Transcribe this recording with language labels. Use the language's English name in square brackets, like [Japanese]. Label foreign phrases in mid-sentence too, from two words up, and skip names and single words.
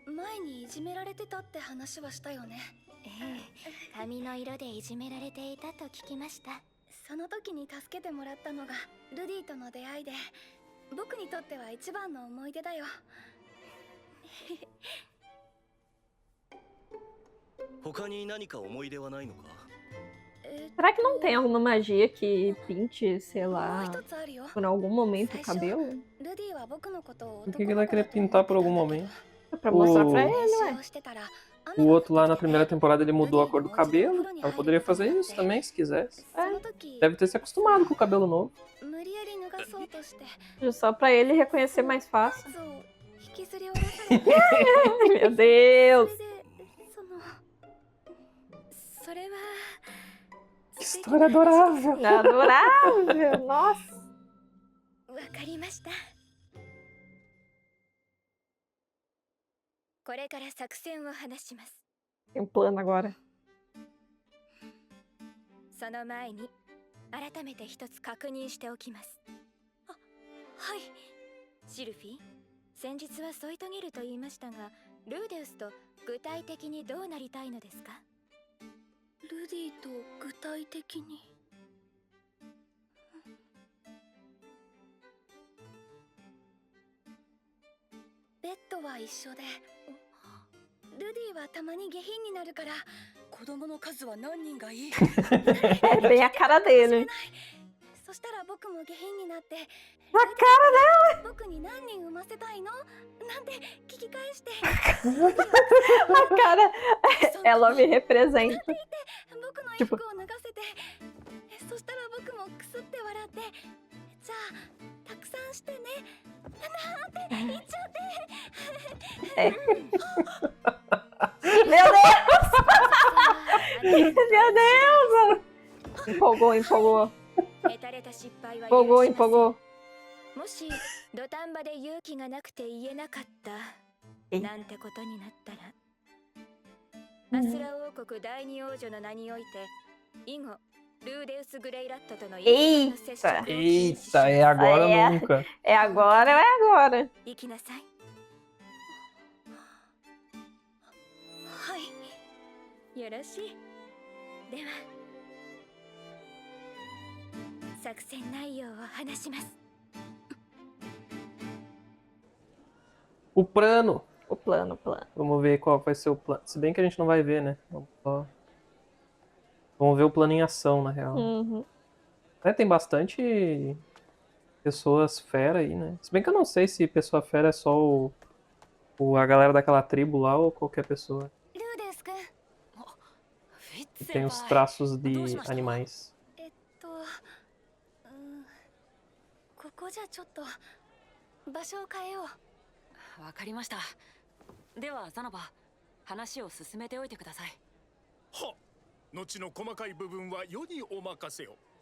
[Japanese] 前にいじめられてたって話はしたよね。ええ、髪の色でいじめられていたと聞きました。その時に助けてもらったのがルディとの出会いで、僕にとっては一番の思い出だよ。他に何か思い出はないのか？ [Portuguese] Será que não tem alguma magia que pinte, sei [Japanese] もう [Portuguese] lá, [Japanese] 一つあるよ。 [Portuguese] por algum momento o cabelo? [Japanese] ルディは僕のことを [Portuguese] por que que ele vai querer pintar por algum momento? É pra mostrar pra O, ele, ué. o outro lá na primeira temporada ele mudou a cor do cabelo. Ela poderia fazer isso também se quisesse. Deve ter se acostumado com o cabelo novo. Só pra ele reconhecer mais fácil. [Japanese] 引きずり下ろされて [Portuguese] Meu Deus! [Japanese] それは [Portuguese] Que história adorável! Adorável! Nossa! [Japanese] わかりました。これから作戦を話します。 [Portuguese] Tem um plano agora. [Japanese] その前に改めて一つ確認しておきます。あ、はい。シルフィー、先日は添い遂げると言いましたが、ルーデウスと具体的にどうなりたいのですか？ルディと具体的に。ベッドは一緒で、ルディはたまに下品になるから、子供の数は何人がいい？ [Portuguese] É bem a cara dele. [Japanese] そしたら僕も下品になって、 [Portuguese] A cara [Japanese] 僕に何人産ませたいのなんて聞き返して、 [Portuguese] dela! A cara. Ela me representa. [Japanese] 僕の衣服を脱がせて、そしたら僕もくすって笑って、じゃあたくさんしてねなんて言っちゃって。 [Portuguese] É. Meu Deus! Meu Deus! Empolgou, empolgou. [Japanese] ヘタレた失敗は許し [Portuguese] Empolgou, [Japanese] ません。 [Portuguese] empolgou. [Japanese] もし土壇場で勇気がなくて言えなかったえなんてことになったら、アスラ王国第二王女の名において以後ルーデウス・グレイラットとの一切の接触を禁止します。 [Portuguese] Eita, é agora ou É. nunca. É agora ou é agora? [Japanese] 行きなさい。はい、よろしい。では作戦内容を話します。 [Portuguese] O plano. O plano, o plano. Vamos ver qual vai ser o plano. Se bem que a gente não vai ver, né? Vamos ver o plano em ação, na real. Uhum. É, tem bastante pessoas fera aí, né? Se bem que eu não sei se pessoa fera é só a galera daquela tribo lá ou qualquer pessoa. [Japanese] ルーデウス君、フィッ [Portuguese] Que [Japanese] ツ [Portuguese] tem [Japanese] 先 [Portuguese] os [Japanese] 輩、 [Portuguese] traços de [Japanese] どうしました？ [Portuguese] animais. [Japanese] ここじゃちょっと場所を変えよう。わかりました。ではザナバ、話を進めておいてください。はっ、後の細かい部分は世にお任せを。